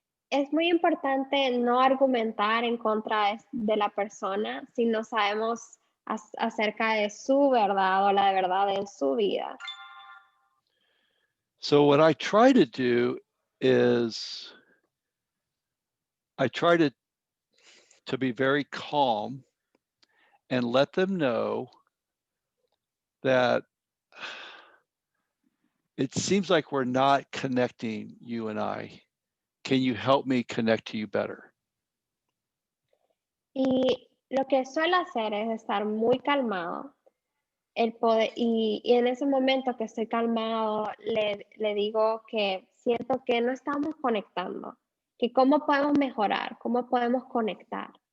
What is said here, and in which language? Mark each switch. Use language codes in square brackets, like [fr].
[es] Es muy importante no argumentar en contra de la persona si no sabemos acerca de su verdad o la verdad en su vida. [en] So what I try to do is I try to be very calm and let them know that it seems like we're not connecting, you and I. Can you help me connect to you better? [es] Y lo que suelo hacer es estar muy calmado. El poder, y en ese momento que estoy calmado, le digo que siento que no estamos conectando, que cómo podemos mejorar, cómo podemos conectar.